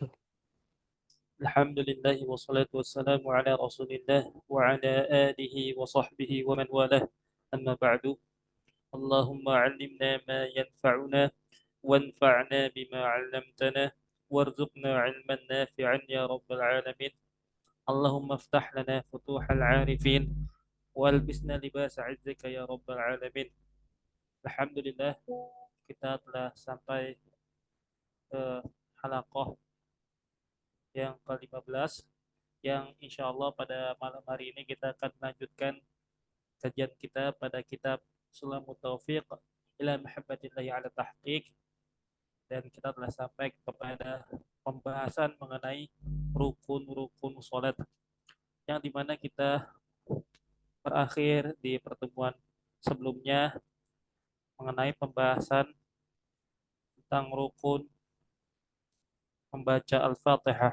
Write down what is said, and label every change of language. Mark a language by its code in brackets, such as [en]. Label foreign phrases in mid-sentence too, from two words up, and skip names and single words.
[ar] الحمد لله والصلاة والسلام على رسول الله وعلى آله وصحبه ومن والاه. أما بعد. اللهم علمنا ما ينفعنا وانفعنا بما علمتنا وارزقنا علما نافعا يا رب العالمين. اللهم افتح لنا فتوح العارفين وألبسنا لباس عزك يا رب العالمين. [id] Alhamdulillah kita telah sampai ke halaqah yang ke-15 yang [ar] إن شاء الله [id] pada malam hari ini kita akan melanjutkan kajian kita pada kitab Sulamut Taufiq ila Muhammadillahi ala Tahqiq, dan kita telah sampai kepada pembahasan mengenai rukun-rukun sholat yang dimana kita berakhir di pertemuan sebelumnya mengenai pembahasan tentang rukun membaca Al-Fatihah.